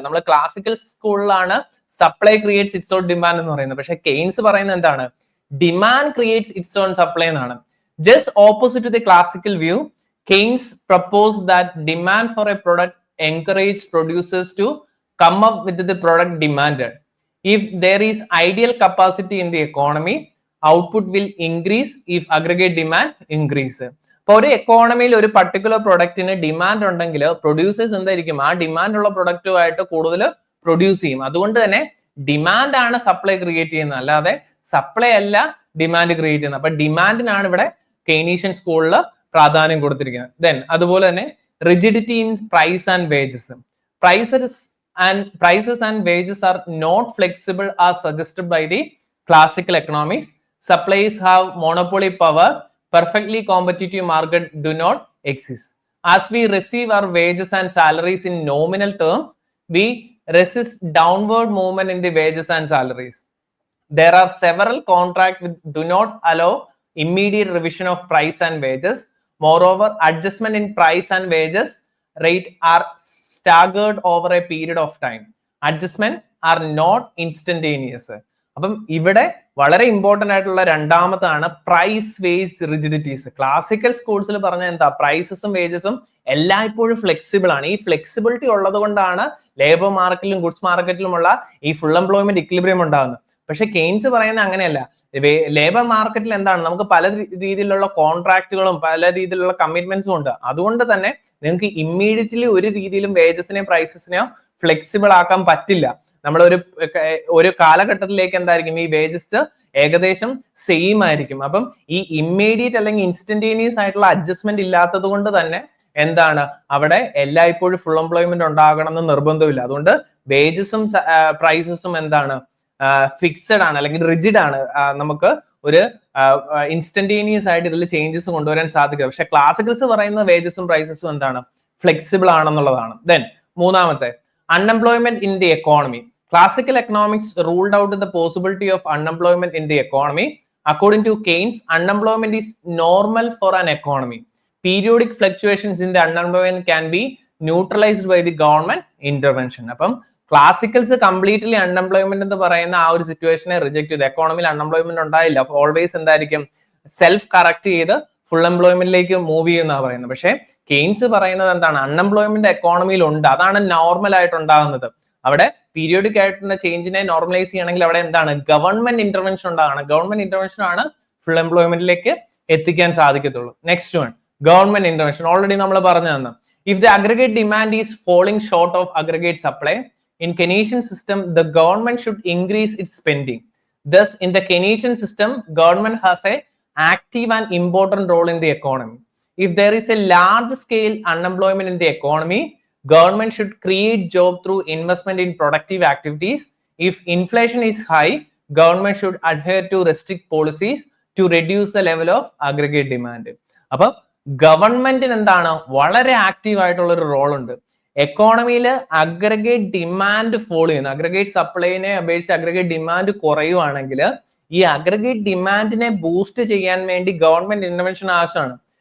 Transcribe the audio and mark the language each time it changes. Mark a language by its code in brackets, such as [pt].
[ml] നമ്മൾ ക്ലാസിക്കൽ സ്കൂളിലാണ് [en] supply creates its own demand [ml] എന്ന് പറയുന്നത്. പക്ഷെ കെയ്ൻസ് പറയുന്നത് എന്താണ്, [en] demand creates its own supply [ml] എന്നാണ്. [en] Just opposite to the classical view, Keynes propose that demand for a product encourage producers to come up with the product demanded. If there is ideal capacity in the economy, output will increase if aggregate demand increase. [ml] അപ്പോൾ ഒരു എക്കോണമിയിൽ ഒരു particular പ്രൊഡക്റ്റിന് demand ഉണ്ടെങ്കിൽ producers എന്തായിരിക്കും, ആ demand ഉള്ള പ്രൊഡക്റ്റുമായിട്ട് കൂടുതൽ produce ചെയ്യും. അതുകൊണ്ട് തന്നെ ഡിമാൻഡ് ആണ് സപ്ലൈ ക്രിയേറ്റ് ചെയ്യുന്നത്, അല്ലാതെ സപ്ലൈ അല്ല ഡിമാൻഡ് ക്രിയേറ്റ് ചെയ്യുന്നത്. അപ്പൊ ഡിമാൻഡിനാണ് ഇവിടെ കെയ്നീഷ്യൻ സ്കൂളിൽ പ്രാധാന്യം കൊടുത്തിരിക്കുന്നത്. [en] then [ml] അതുപോലെ തന്നെ [en] rigidity in price and wages. Prices and wages are not flexible as suggested by the classical economics. Supplies have monopoly power. Perfectly competitive market do not exist. As we receive our wages and salaries in nominal terms, we resist downward movement in the wages and salaries. There are several contracts which do not allow immediate revision of price and wages. Moreover, adjustment in price and wages rate are staggered over a period of time. Adjustment are not instantaneous. [ml] അപ്പം ഇവിടെ വളരെ important ആയിട്ടുള്ള രണ്ടാമതാണ് price wage റിജിഡിറ്റീസ്. Classical സ്കൂൾസിൽ പറഞ്ഞ എന്താ, പ്രൈസസും വേജസും എല്ലായ്പ്പോഴും flexible ആണ്. ഈ flexibility ഉള്ളത് കൊണ്ടാണ് ലേബർ മാർക്കറ്റിലും ഗുഡ്സ് മാർക്കറ്റിലുമുള്ള ഈ ഫുൾ എംപ്ലോയ്മെന്റ് ഇക്വിലിബ്രിയം ഉണ്ടാകുന്നത്. പക്ഷെ കെയ്ൻസ് പറയുന്നത് അങ്ങനെയല്ല. ലേബർ മാർക്കറ്റിൽ എന്താണ്, നമുക്ക് പല രീതിയിലുള്ള കോൺട്രാക്റ്റുകളും പല രീതിയിലുള്ള കമ്മിറ്റ്മെന്റ്സും ഉണ്ട്. അതുകൊണ്ട് തന്നെ നിങ്ങൾക്ക് ഇമ്മീഡിയറ്റ്ലി ഒരു രീതിയിലും വേജസിനെയോ പ്രൈസസിനെയോ ഫ്ലെക്സിബിൾ ആക്കാൻ പറ്റില്ല. നമ്മൾ ഒരു കാലഘട്ടത്തിലേക്ക് എന്തായിരിക്കും, ഈ വേജസ് ഏകദേശം സെയിം ആയിരിക്കും. അപ്പം ഈ ഇമ്മീഡിയറ്റ് അല്ലെങ്കിൽ ഇൻസ്റ്റന്റേനിയസ് ആയിട്ടുള്ള അഡ്ജസ്റ്റ്മെന്റ് ഇല്ലാത്തത് കൊണ്ട് തന്നെ എന്താണ്, അവിടെ എല്ലായ്പ്പോഴും ഫുൾ എംപ്ലോയ്മെന്റ് ഉണ്ടാകണം എന്ന് നിർബന്ധമില്ല. അതുകൊണ്ട് വേജസും പ്രൈസസും എന്താണ്, ഫിക്സഡ് ആണ് അല്ലെങ്കിൽ റിജിഡ് ആണ്. നമുക്ക് ഒരു ഇൻസ്റ്റന്റേനിയസ് ആയിട്ട് ഇതിൽ ചേഞ്ചസ് കൊണ്ടുവരാൻ സാധിക്കും. പക്ഷെ ക്ലാസിക്കൽസ് പറയുന്ന വേജസും പ്രൈസസും എന്താണ്, ഫ്ലെക്സിബിൾ ആണെന്നുള്ളതാണ്. [en] Then മൂന്നാമത്തെ, unemployment in the economy. Classical economics ruled out the possibility of unemployment in the economy. According to Keynes, unemployment is normal for an economy. Periodic fluctuations in the unemployment can be neutralized by the government intervention. [ml] അപ്പം classicals completely unemployment എന്ന് പറയുന്ന ആ ഒരു സിറ്റുവേഷനെ reject ചെയ്ത്, എക്കോണമിയിൽ unemployment ഉണ്ടായില്ല, always എന്തായിരിക്കും, self correct ചെയ്ത് full എംപ്ലോയ്മെന്റിലേക്ക് move ചെയ്യുന്ന പറയുന്നത്. പക്ഷെ കെയ്ൻസ് പറയുന്നത് എന്താണ്, അൺഎംപ്ലോയ്മെന്റ് എക്കോണമിയിൽ ഉണ്ട്, അതാണ് നോർമൽ ആയിട്ട് ഉണ്ടാകുന്നത്. അവിടെ പീരിയോഡിക് ആയിട്ടുള്ള ചേഞ്ചിനെ നോർമലൈസ് ചെയ്യണമെങ്കിൽ അവിടെ എന്താണ്, ഗവൺമെന്റ് ഇന്റർവെൻഷൻ ഉണ്ടാകണം. ഗവൺമെന്റ് ഇന്റർവെൻഷൻ ആണ് ഫുൾ എംപ്ലോയ്മെന്റിലേക്ക് എത്തിക്കാൻ സാധിക്കത്തുള്ളൂ. [en] Next one, government intervention. Already [ml] നമ്മൾ പറഞ്ഞു തന്നെ, [en] If the aggregate demand is falling short of aggregate supply, in Keynesian system, the government should increase its spending. Thus, in the Keynesian system, government has a active and important role in the economy. If there is a large scale unemployment in the economy, government should create jobs through investment in productive activities. If inflation is high, government should adhere to restrict policies to reduce the level of aggregate demand. [ml] അപ്പോൾ ഗവൺമെന്റിന് എന്താണ്, വളരെ active ആയിട്ടുള്ള ഒരു role ഉണ്ട്. എക്കോണമിയിൽ aggregate demand follow ചെയ്യുന്നു, aggregate സപ്ലൈനെ അപേക്ഷിച്ച് aggregate demand കുറയുവാണെങ്കിൽ ഈ അഗ്രഗേറ്റ് ഡിമാൻഡിനെ ബൂസ്റ്റ് ചെയ്യാൻ വേണ്ടി ഗവൺമെന്റ് ഇന്റർവെൻഷൻ ആവശ്യമാണ്.